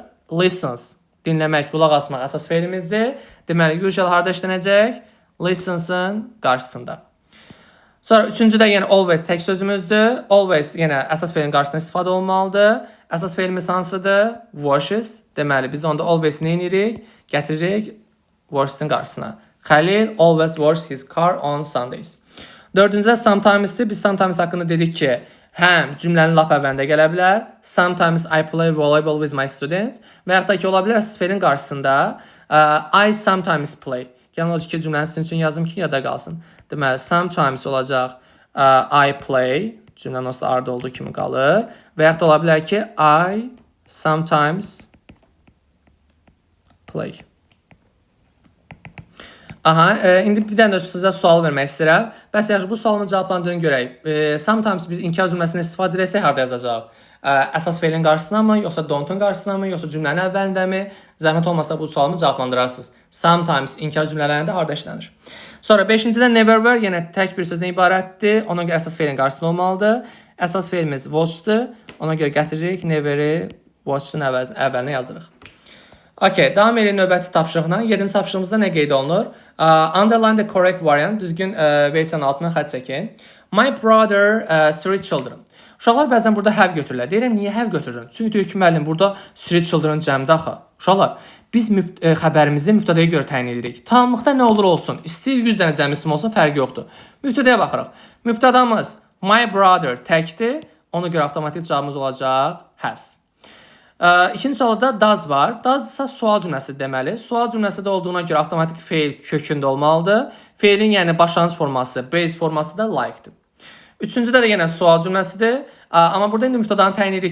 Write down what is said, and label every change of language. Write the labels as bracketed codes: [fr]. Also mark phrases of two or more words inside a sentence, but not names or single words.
[az] Listens, dinləmək, qulaq asmaq əsas fe'limizdir. Deməli usually harda işlənəcək? Listens'ın qarşısında. Sonra üçüncüdə yenə always tək sözümüzdür. Always yenə əsas fe'lin qarşısında istifadə olmalıdır. Əsas fe'limiz hansıdır? Washes. Deməli biz onda always nə edirik? Gətiririk washes'in qarşısına. [en] Xəlil always washes his car on Sundays. [az] Dördüncüdə sometimes'dir. Biz sometimes haqqında dedik ki, həm cümlənin lap əvvəlində gələ bilər. [en] Sometimes I play volleyball with my students. [az] Və yaxud da ki, ola bilər əsas fe'lin qarşısında [en] I sometimes play. [az] Yəni olacaq ki, cümləni sizin üçün yazım ki, yada qalsın. Deməli, sometimes olacaq [en] I play. [az] Cümlənin olsa arda olduğu kimi qalır. Və yaxud da ola bilər ki, [en] I sometimes play. [az] Aha, indi bir dənə də sizə sual vermək istəyirəm. Bəs yaxşı, bu sualın cavablandırın görək. Sometimes biz inkar cümləsini istifadə etsək harda yazacaq? Əsas fe'lin qarşısına mı, yoxsa don't-un qarşısına mı, yoxsa cümlənin əvvəlində mi? Zəhmət olmasa bu sualımı cavablandırarsınız. Sometimes inkar cümlələrində harda işlənir? Sonra 5-cidə [en] never were [az] yenə tək bir sözdən ibarətdir. Ona görə əsas fe'lin qarşısında olmalıdır. Əsas fe'limiz watch'dur. Ona görə gətiririk never'i watch'ın əvvəlinə yazırıq. Okay, davam edelim növbəti tapşırıqla. 7-ci tapşırığımızda nə qeyd olunur? [en] Underline the correct variant. [az] Düzgün versiyanın altına xətt çəkin. [en] My brother, three children. [az] Uşaqlar bəzən burada have götürürlər. Deyirəm, niyə have götürürəm? Çünki deyir ki, müəllim, burada [en] three children [az] cəmdə axı. Uşaqlar, biz xəbərimizi mübtədəyə görə təyin edirik. Tamamlıqda nə olur olsun, istəyir 100 dənə cəm isim olsun, fərqi yoxdur. Mübtədəyə baxırıq. Mübtədamız [en] my brother [az] təkdir. Ona görə avtomatik cavabımız olacaq has. İkinci sualda does var. Does isə sual cümləsi deməli. Sual cümləsi də olduğuna görə avtomatik fe'l kökündə olmalıdır. Fe'lin yəni başlanğıc forması, base forması da like-dir. Üçüncüdə də yenə sual cümləsidir. Amma burada indi mübtədanı təyin edirik.